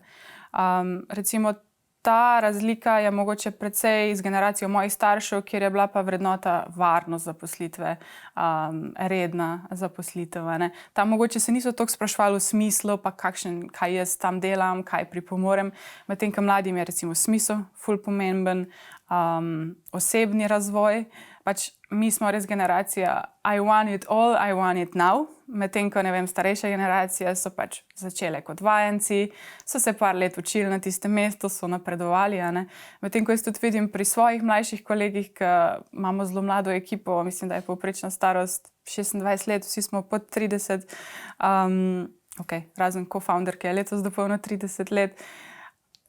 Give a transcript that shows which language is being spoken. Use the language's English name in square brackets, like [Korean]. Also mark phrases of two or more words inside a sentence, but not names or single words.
[Slovenian] Recimo ta razlika je mogoče precej z generacijo mojih staršev, kjer je bila pa vrednota varnost zaposlitve, redna zaposlitev. Tam mogoče se niso toliko sprašvali v smislu, pa kaj jaz tam delam, kaj pripomorem. Medtem ko mladim je recimo smisel ful pomemben, osebni razvoj. Pač mi smo res generacija [English] I want it all, I want it now. [Slovenian] Medtem ko, starejše generacije so pač začele kot vajenci, so se par let učili na tistem mestu, so napredovali. Medtem ko jaz tudi vidim pri svojih mlajših kolegih, ki imamo zelo mlado ekipo, mislim, da je povprečna starost 26 let, vsi smo pod 30, razen co-founder, ki je letos dopolnil 30 let.